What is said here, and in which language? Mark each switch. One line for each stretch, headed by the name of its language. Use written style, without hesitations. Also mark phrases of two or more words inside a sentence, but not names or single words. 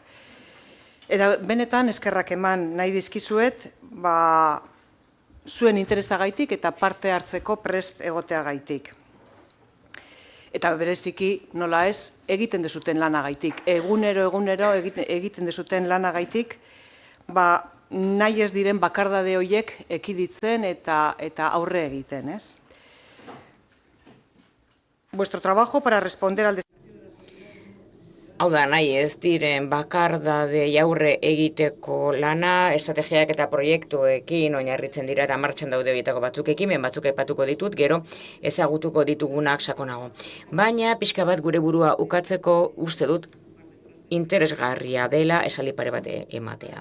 Basque: Eta benetan eskerrak eman nahi dizkizuet, zuen interesagaitik eta parte hartzeko prest egoteagaitik. Eta bereziki, nola ez, egiten dezuten lanagaitik. Egunero egiten dezuten lanagaitik, nahi ez diren bakardade horiek ekiditzen eta aurre egiten, ez?
Spanish: Vuestro trabajo para responder al...
Basque: Hau da, nahi ez diren bakardadei aurre egiteko lana, estrategiak eta proiektuekin oinarritzen dira eta martxan daude horietako batzuk ekimen batzuk aipatuko ditut, gero ezagutuko ditugunak sakonago. Baina pixka bat gure burua ukatzeko uste dut interesgarria dela esaldi pare bat ematea.